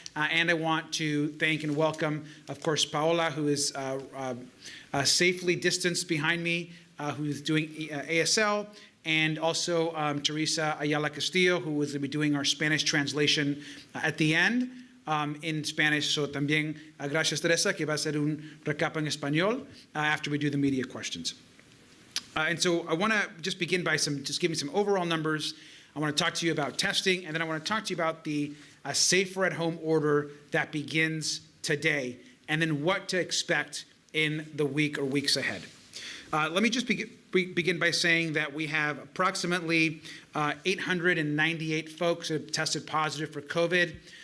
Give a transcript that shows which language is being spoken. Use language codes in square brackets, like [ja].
[en] And I want to thank and welcome, of course, Paola, who is safely distanced behind me, who is doing ASL, and also Teresa Ayala Castillo, who is going to be doing our Spanish translation at the end in Spanish. [es] So también gracias, Teresa, que va a ser un recap en español [en] after we do the media questions. And so I want to just begin by just giving some overall numbers. I want to talk to you about testing, and then I want to talk to you about the safer at home order that begins today, and then what to expect in the week or weeks ahead. Let me just begin by saying that we have approximately 898 folks who have tested positive for COVID.